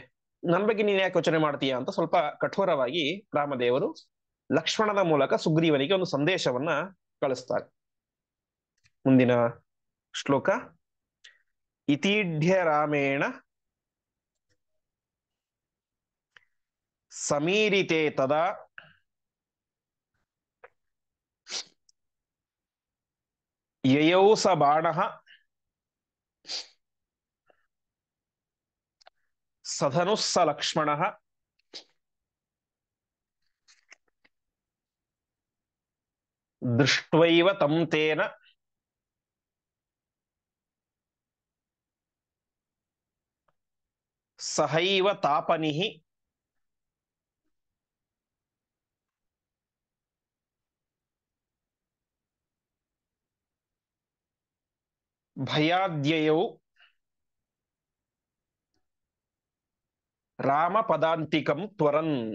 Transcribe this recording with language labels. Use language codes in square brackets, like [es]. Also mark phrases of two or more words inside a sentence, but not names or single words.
[kn] ನನ್ನ ಬಗ್ಗೆ ನೀನ್ ಯಾಕೆ ಯೋಚನೆ ಮಾಡ್ತೀಯ ಅಂತ ಸ್ವಲ್ಪ ಕಠೋರವಾಗಿ ರಾಮದೇವರು ಲಕ್ಷ್ಮಣನ ಮೂಲಕ ಸುಗ್ರೀವನಿಗೆ ಒಂದು ಸಂದೇಶವನ್ನ ಕಳಿಸ್ತಾರೆ. ಮುಂದಿನ ಶ್ಲೋಕ, [sa] ಇತೀಢ್ಯ ರಾಮೇಣ ಸಮೀರಿತೆ ತದಾ ಯಯೌ ಸ ಬಾಣಃ ಸಧನುಃ ಸ ಲಕ್ಷ್ಮಣಃ ದೃಷ್ಟ್ವೈವ ತಂ ತೇನ ಸಹೈವ ತಾಪನಿಃ ಭಯಾದ್ಯಯೌ ರಾಮ ಪದಾಂತಿಕಂ ತ್ವರನ್.